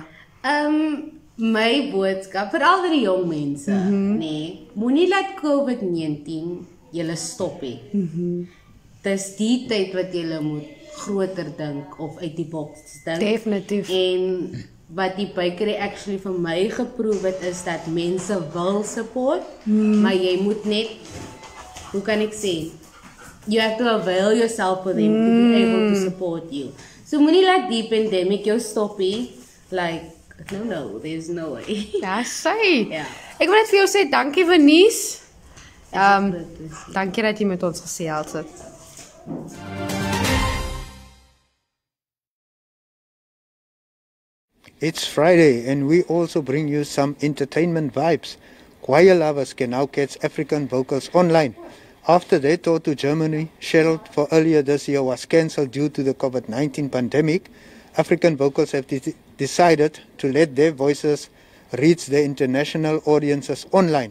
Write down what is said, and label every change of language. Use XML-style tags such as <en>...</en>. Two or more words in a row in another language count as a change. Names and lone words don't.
<af>My boodskap vir al die jong mense, nee, moenie laat COVID-19 julle stop nie. Dis die tyd wat julle moet groter dink of uit die boks dink. Definitief. En wat die</af> <en>bakery actually</en> <af>vir my geproef het, is dat mense wil support, maar jy moet net,</af> <en>hoe kan ek sê, you have to avail yourself for them to be able to support you.</en> <af>So moenie laat die pandemic jou stop nie,</af> <en>like, no, there's no way.</en> <af>Dis sy. Ja. Ek wil net vir jou sê, dankie Vernice. Dankie dat jy met ons gesels het.</af> <en>It's Friday and we also bring you some entertainment vibes. Choir lovers can now catch African vocals online. After their tour to Germany, scheduled for earlier this year, was cancelled due to the COVID-19 pandemic, African vocals have decided to let their voices reach their international audiences online.</en>